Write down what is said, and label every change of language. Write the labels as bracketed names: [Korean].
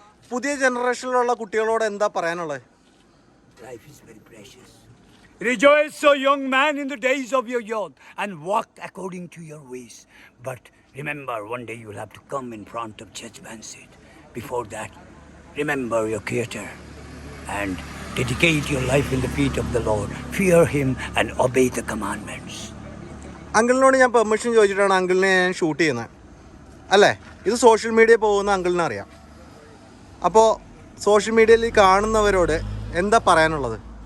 [Malayalam] പുതിയ ജനറേഷനിലുള്ള കുട്ടികളോട് എന്താ പറയാനുള്ളത്? [English] Life is very precious. Rejoice, O young man, in the days of your youth, and walk according to your ways. But remember, one day you will have to come in front of judgment seat. Before that, remember your Creator and dedicate your life in the feet of the Lord. Fear Him and obey the commandments. [Malayalam] അങ്കിളിനോട് ഞാൻ permission ചോദിച്ചിട്ടാണ് അങ്കിളിനെ ഞാൻ shoot ചെയ്യുന്നത്, അല്ലേ? ഇത് social media പോകുന്ന അങ്കിളിനെ അറിയാം. അപ്പോൾ സോഷ്യൽ മീഡിയയിൽ കാണുന്നവരോട് എന്താ പറയാനുള്ളത്?